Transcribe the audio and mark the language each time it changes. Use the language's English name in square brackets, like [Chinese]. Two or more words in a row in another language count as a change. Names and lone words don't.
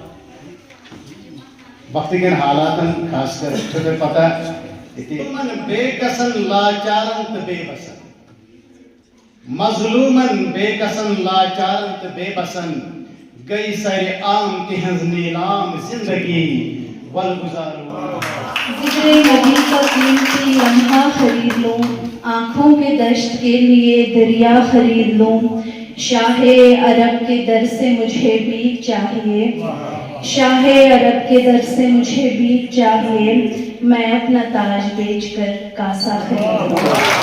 [Kashmiri] وقتہٕ کٮ۪ن حالاتن خاص کر چھو تۄہہِ پتہ ییٚتہِ بے کسن لاچارن تہٕ بے بسن مظلومن بے کسن لاچارن تہٕ بے بسن گئی سرِ عام تہنٛز نیلام زندگی ول گزارو [Urdu] ذکر نبی کا قیمتی لمحہ خرید لوں آنکھوں کے دشت کے لیے دریا خرید لوں شاہ عرب کے در سے مجھے بھی چاہیے شاہ عرب کے در سے مجھے بھی چاہیے میں اپنا تاج بیچ کر کاسا خرید لوں